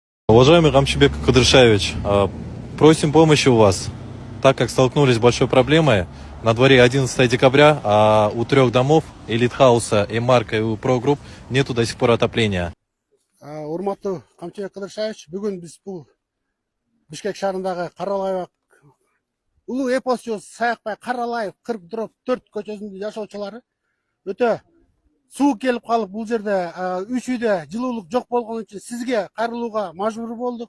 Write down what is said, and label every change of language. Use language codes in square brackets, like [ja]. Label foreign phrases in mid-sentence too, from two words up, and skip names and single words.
[ru] Уважаемый Камчебек Кыдыршаевич, просим помощи у вас, так как столкнулись с большой проблемой. На дворе 11 декабря, а у 3 домов, и Литхауса, и Марка, и у Прогрупп, нету до сих пор отопления. [ky] Урматтуу Камчыбек Кыдыршаевич, бүгүн биз бул Бишкек шаарындагы Каралаев улуу эпосчу Саякбай Каралаев 44 көчөсүнүн жашоочулары өтө суук келип калып бул жерде 3 үйдө жылуулук жок болгон үчүн сизге кайрылууга мажбур болдук.